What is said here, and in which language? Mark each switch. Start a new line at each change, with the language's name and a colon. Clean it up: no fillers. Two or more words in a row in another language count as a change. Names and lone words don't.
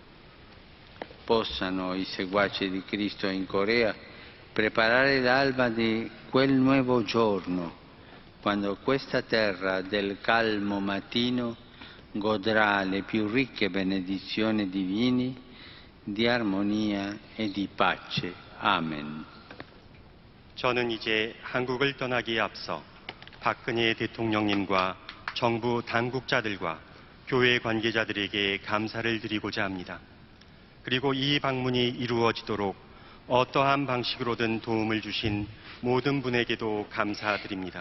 Italian: Possano i seguaci di Cristo in Corea preparare l'alba di quel nuovo giorno, quando questa terra del calmo mattino godrà le più ricche benedizioni divine di armonia e di pace. Amen.
Korean: 저는 이제 한국을 떠나기에 앞서 박근혜 대통령님과 정부 당국자들과 교회 관계자들에게 감사를 드리고자 합니다. 그리고 이 방문이 이루어지도록 어떠한 방식으로든 도움을 주신 모든 분에게도 감사드립니다.